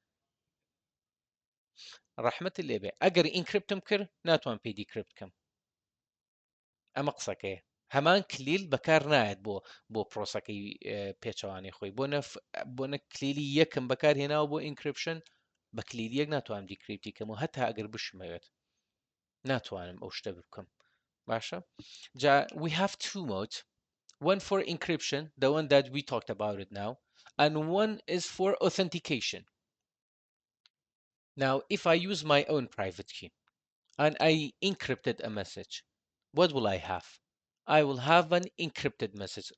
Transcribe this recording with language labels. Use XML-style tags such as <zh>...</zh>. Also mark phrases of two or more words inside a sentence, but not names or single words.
<ckb>ڕەحمەتت لێبێ ئەگەر ئینکریپتم کرد ناتوان پێی دیکریپت بکەم ئەمە قسەکەیە هەمان کلیل بەکار نایەت بۆ پرۆسەکەی پێچەوانی خۆی بۆنە کلیلی یەکم بەکارهێناوە بۆ ئینکریپشن بە کلیلی یەک ناتوانم دیکریپتی کەم و هەتا ئەگەر بشمەوێت ناتوانم ئەو شتە بکەم باشە جا</ckb> <en>we have two modes one for encryption the one that we talked about it now and one is for authentication now if I use my own private key and I encrypted a message, what will I have? I will have an encrypted message.</en>